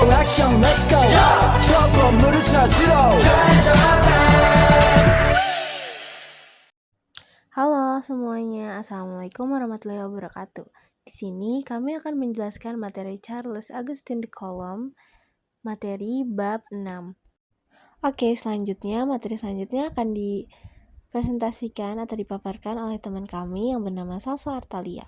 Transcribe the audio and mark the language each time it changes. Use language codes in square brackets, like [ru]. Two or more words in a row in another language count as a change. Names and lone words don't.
[ko] 액션 [en] let's go [ko] 저 건물을 찾으러 [id] Halo semuanya, [ar] السلام عليكم ورحمة الله وبركاته. [id] Di sini kami akan menjelaskan materi Charles Augustin de Coulomb, materi bab 6. Oke, materi selanjutnya akan dipresentasikan atau dipaparkan oleh teman kami yang bernama Salsa Artalia.